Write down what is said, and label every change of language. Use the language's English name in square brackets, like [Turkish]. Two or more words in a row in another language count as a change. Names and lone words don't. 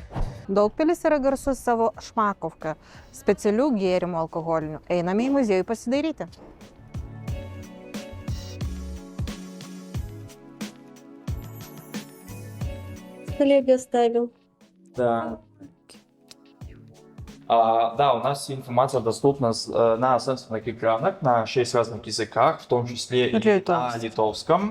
[Lithuanian] Daugpilis yra garsus savo šmakovka, specialių gėrimų alkoholinių. Einame į muziejų pasidairyti. [Russian] Коллеги оставил. Да. Да, у нас информация доступна на сенсорных экранах на 6 разных языках, в том числе и на литовском.